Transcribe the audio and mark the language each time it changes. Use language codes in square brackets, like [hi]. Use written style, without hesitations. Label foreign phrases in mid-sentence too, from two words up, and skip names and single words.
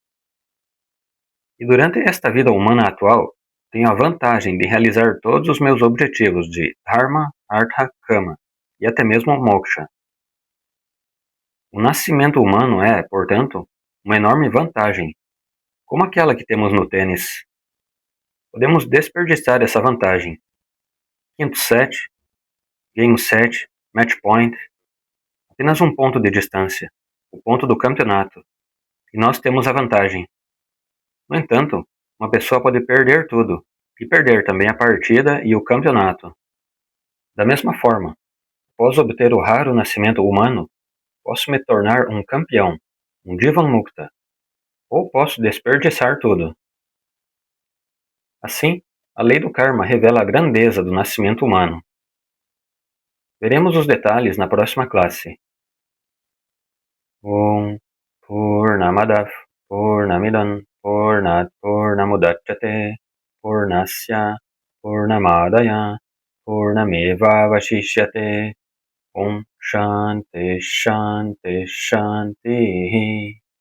[pt] E durante esta vida humana atual, tenho a vantagem de realizar todos os meus objetivos de Dharma, Artha, Kama e até mesmo Moksha. O nascimento humano é, portanto, uma enorme vantagem, como aquela que temos no tênis. Podemos desperdiçar essa vantagem. Quinto set, game 7, [en] match point, [pt] apenas um ponto de distância, o ponto do campeonato, e nós temos a vantagem. No entanto, uma pessoa pode perder tudo, e perder também a partida e o campeonato. Da mesma forma, após obter o raro nascimento humano, posso me tornar um campeão, [sa] um Jivan Mukta, [pt] ou posso desperdiçar tudo. Assim, a lei do karma revela a grandeza do nascimento humano. Veremos os detalhes na próxima classe. [sa] Om Purnamadav Purnamidam Purnat Purnamudachyate Purnasya Purnamadaya Purnameva Vashishyate Om Shanti Shanti Shanti